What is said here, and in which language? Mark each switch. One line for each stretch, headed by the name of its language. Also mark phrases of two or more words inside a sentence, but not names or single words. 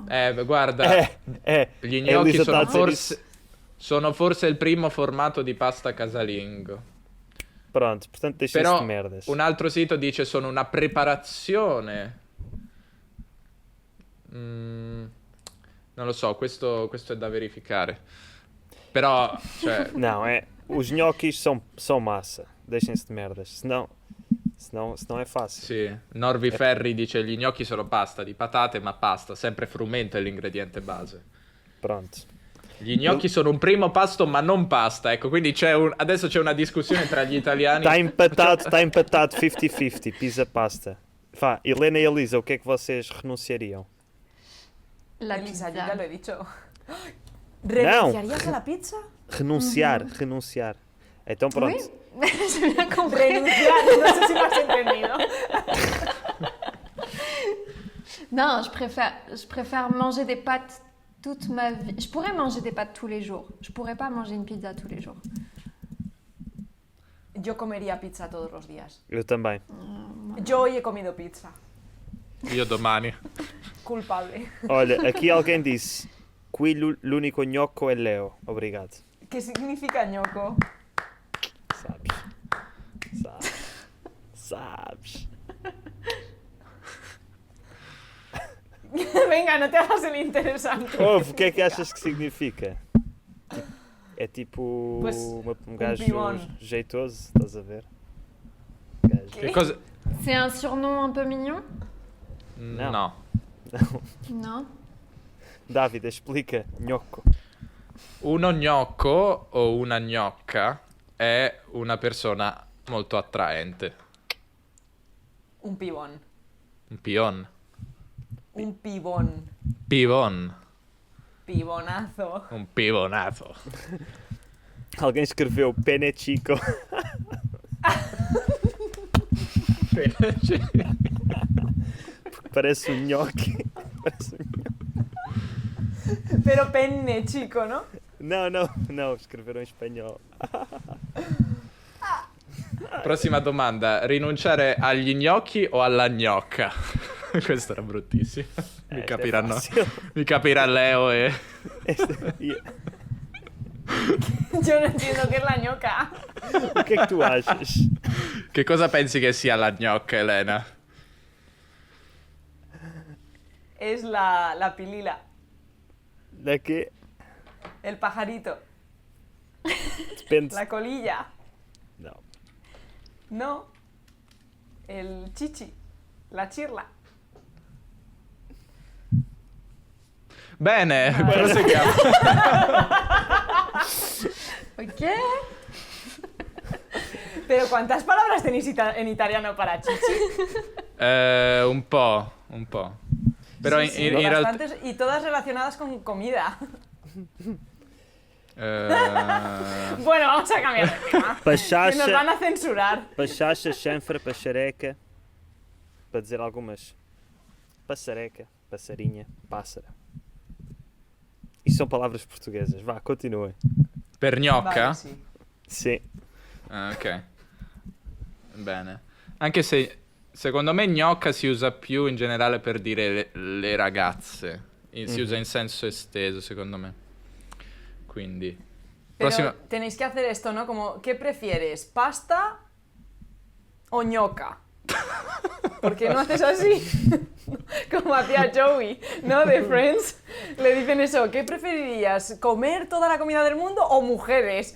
Italian: Guarda, gli gnocchi Elisa sono Tazzi sono forse il primo formato di pasta casalingo.
Portuguese: Pronto, portanto deixem-se
Italian: Però
Portuguese: de merdas.
Italian: un altro sito dice sono una preparazione. Non lo so, questo è da verificare. Però, cioè...
Portuguese: Não, os gnocchis são massa. Deixem-se de merdas. Senão é fácil.
Italian: Sì, Norvi Ferri dice gli gnocchi sono pasta di patate, ma pasta, sempre frumento è l'ingrediente base.
Portuguese: Pronto.
Italian: Gli gnocchi sono un primo pasto, ma non pasta, ecco, quindi adesso c'è una discussione tra gli italiani.
Portuguese: Está empatado 50-50. Pizza pasta. Vá, Helena e Elisa, o que é que vocês renunciariam?
Spanish: La Elisa, pizza. yo ya lo he dicho. ¿Renunciarías a la pizza? Renunciar.
Portuguese: Então pronto.
French: Oui, j'ai bien compris.
Spanish: Renunciar, no sé si me has entendido.
French: Non, je préfère manger des pâtes toute ma vie. Je pourrais manger des pâtes tous les jours. Je pourrais pas manger une pizza tous les jours.
Spanish: Yo comería pizza todos los días.
Portuguese: Eu também.
Spanish: Yo hoy he comido pizza.
Italian: Io domani.
Spanish: Culpable.
Portuguese: Olha, aqui alguém disse:
Italian: Qui l'unico gnocco è Leo.
Portuguese: Obrigado.
Spanish: ¿Qué significa ñoco? Sabes. Venga, no te hagas el interesante.
Portuguese: Ouve, o que é que achas que significa? É tipo Pois, um gajo
Spanish: pibón.
Portuguese: jeitoso, estás a ver? Gajo.
Italian: Che cosa...
French: C'est un surnom un peu mignon?
Spanish: No.
French: Non.
Portuguese: Davide, explica. Gnocco.
Italian: Uno gnocco o una gnocca è una persona molto attraente.
Spanish: Un pibón. Un pion. Un pibón. Pivon. Pibonazo. Un pivonazo.
Portuguese: Alguém escreveu
Spanish: pene chico.
Portuguese: Parece um nhoque. Parece um nhoque.
Spanish: Pero penne, chico, ¿no?
Portuguese: Não, escreveram em espanhol.
Italian: Prossima domanda. Rinunciare agli gnocchi o alla gnocca? Questo era bruttissimo. Mi
Portuguese: Esta é
Italian: capiranno.
Portuguese: fácil.
Italian: Mi capirà Leo e...
Spanish: Yo no entiendo qué es la ñoca.
Portuguese: O que é que tu achas?
Italian: Che cosa pensi che sia la gnocca, Elena?
Spanish: Es la pilila.
Portuguese: Da quê?
Spanish: El pajarito.
Portuguese: Depende.
Spanish: La colilla.
Portuguese: Não.
Spanish: No. El chichi. La chirla.
Italian: Bene, proseguiamo. Ok.
Spanish: Pero ¿cuántas palabras tenéis en italiano para chichi?
Italian: Un po'. Però
Spanish: Sí, sí,
Italian: in realtà...
Spanish: bastantes, y todas relacionadas con comida. Bueno, vamos a cambiar de tema. Que nos van
Portuguese: Pachacha,
Spanish: a censurar.
Portuguese: pachacha, chanfra, pachareca. Para dizer algumas. Passareca, passarinha, pássara. Isto são palavras portuguesas. Vá, continuem.
Italian: Per gnocca?
Spanish: Vale, sí.
Portuguese: Sim.
Italian: Ah, ok. Bene. Anche se secondo me gnocca si usa più in generale per dire le ragazze. Si usa in senso esteso, secondo me. Quindi.
Spanish: Pero
Italian: Prossima.
Spanish: tenéis que hacer esto, ¿no? Como, ¿qué prefieres? ¿Pasta o ñoca? ¿Por qué no haces así? Como hacía Joey, ¿no? De Friends. Le dicen eso, ¿qué preferirías? ¿Comer toda la comida del mundo o mujeres?